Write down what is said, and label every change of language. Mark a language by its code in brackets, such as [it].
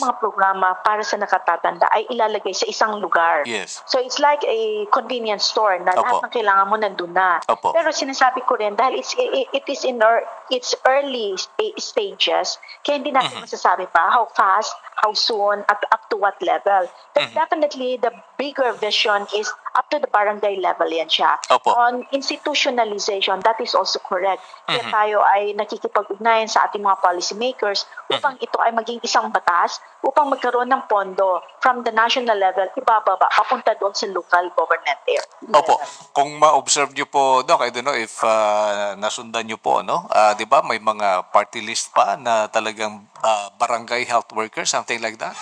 [tl] Yung mga programa para sa nakatatanda ay ilalagay sa isang lugar. [en] Yes. So it's like a convenience store na [tl] Opo. lahat ng kailangan mo nandun na. Opo. Pero sinasabi ko rin, dahil [en] it is in its early stages, [tl] kaya hindi natin masasabi pa [en] how fast, how soon, [tl] at [en] up to what level. But definitely, the bigger vision is up to the barangay level [tl] yan siya. Opo. [en] On institutionalization, that is also correct. [tl] Kaya tayo ay nakikipag-ugnayan sa ating mga policymakers upang ito ay maging isang batas upang magkaroon ng pondo [en] from the national level, [tl] ibababa, papunta doon sa local government area. Opo. Kung ma-observe nyo po, Doc, [en] I don't know if [tl] nasundan nyo po, di ba may mga party list pa na talagang barangay health workers, something like that.